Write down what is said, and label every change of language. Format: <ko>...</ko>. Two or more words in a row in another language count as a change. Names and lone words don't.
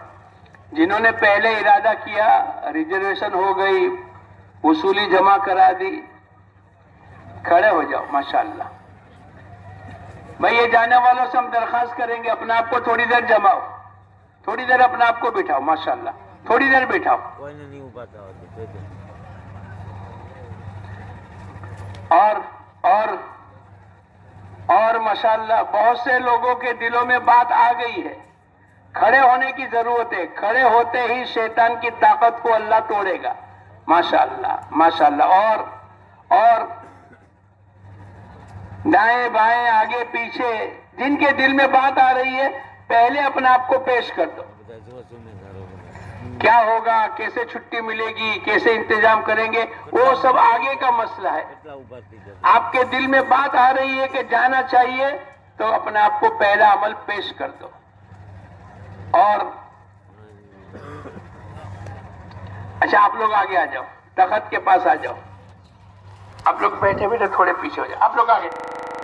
<ur>جنہوں نے پہلے ارادہ کیا ریزرویشن ہو گئی, وصولی جمع کرا دی, کھڑے ہو جاؤ ماشاءاللہ. بھائی یہ جانے والوں سے ہم درخواست کریں گے اپنے آپ کو تھوڑی دیر جماؤ, تھوڑی دیر اپنے آپ کو بٹھاؤ, ماشاءاللہ تھوڑی دیر بٹھاؤ.</ur> <gu>કોઈને નહીં ઊભા થવા દે.</gu> <ur>اور ماشاءاللہ بہت سے لوگوں کے دلوں میں بات آ گئی ہے, کھڑے ہونے کی ضرورت ہے, کھڑے ہوتے ہی شیطان کی طاقت کو اللہ توڑے گا. ماشاءاللہ ماشاءاللہ. اور دائیں بائیں آگے پیچھے جن کے دل میں بات آ رہی ہے پہلے اپنے آپ کو پیش کر دو.</ur> <gu>બધા જો સુમેધારો બધા</gu> <ur>کیا ہوگا, کیسے چھٹی ملے گی, کیسے انتظام کریں گے, وہ سب آگے کا مسئلہ ہے.</ur> <gu>એટલા ઊભા થઈ જતા.</gu> <ur>آپ کے دل میں بات آ رہی ہے کہ جانا چاہیے تو اپنے آپ کو پہلا عمل پیش کر دو. اور اچھا آپ لوگ آگے آ جاؤ, تخت کے پاس آ جاؤ. آپ لوگ بیٹھے بیٹھے تھوڑے پیچھے ہو جاؤ, آپ لوگ آگے.</ur>